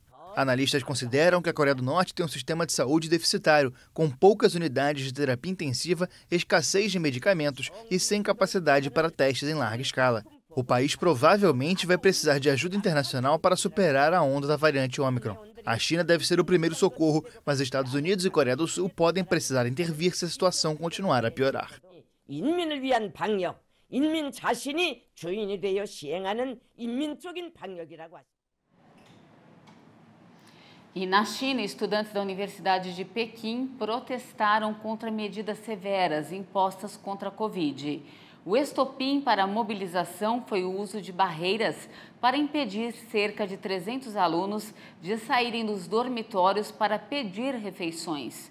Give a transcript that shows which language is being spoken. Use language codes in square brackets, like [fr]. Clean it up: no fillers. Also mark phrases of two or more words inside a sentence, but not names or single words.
[pt] Analistas consideram que a Coreia do Norte tem um sistema de saúde deficitário, com poucas unidades de terapia intensiva, escassez de medicamentos e sem capacidade para testes em larga escala. O país provavelmente vai precisar de ajuda internacional para superar a onda da variante Ômicron. A China deve ser o primeiro socorro, mas Estados Unidos e Coreia do Sul podem precisar intervir se a situação continuar a piorar. [ko] 인민을 위한 방역, 인민 자신이 주인이 되어 시행하는 인민적인 방역이라고 하죠. [pt] E na China, estudantes da Universidade de Pequim protestaram contra medidas severas impostas contra a Covid. O estopim para a mobilização foi o uso de barreiras para impedir cerca de 300 alunos de saírem dos dormitórios para pedir refeições.